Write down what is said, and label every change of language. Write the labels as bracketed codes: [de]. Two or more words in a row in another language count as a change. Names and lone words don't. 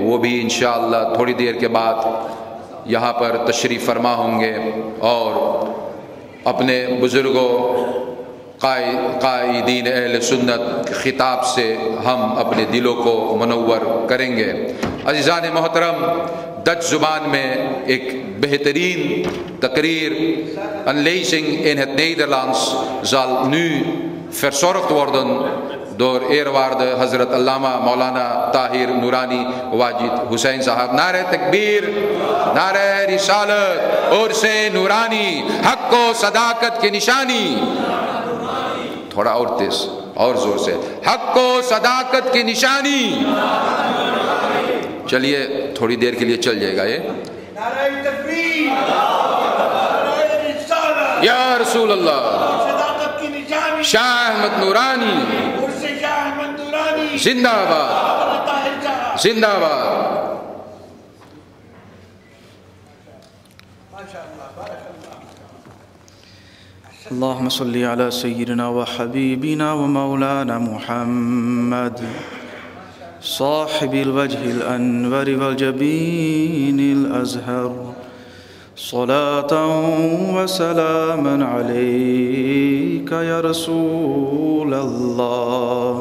[ur] وہ بھی انشاءاللہ تھوڑی دیر کے بعد یہاں پر تشریف فرما ہوں گے اور اپنے بزرگوں قائدین اہل سنت خطاب سے ہم اپنے دلوں کو منور کریں گے. عزیزان محترم، ڈچ زبان میں ایک بہترین تقریر [nl] Unleashing in het Nederlands zal nu verzorgd worden door eerwaarde Hazrat Allama Maulana Tahir Noorani Wajid Hussain Sahab. [ur] نعرہ تکبیر، نعرہ رسالت اور سے نورانی، حق و صداقت کی نشانی. تھوڑا اور تیز اور زور سے، حق و صداقت کی نشانی. چلیے تھوڑی دیر کے لیے چل جائے گا یہ. [ar] یا رسول اللہ، [ur] شاہ احمد نورانی زندہ باد، زندہ باد. [ar] اللهم صل على سيدنا وحبيبنا ومولانا محمد صاحب الوجه الأنور والجبين الأزهر، صلاة وسلاما عليك يا رسول الله.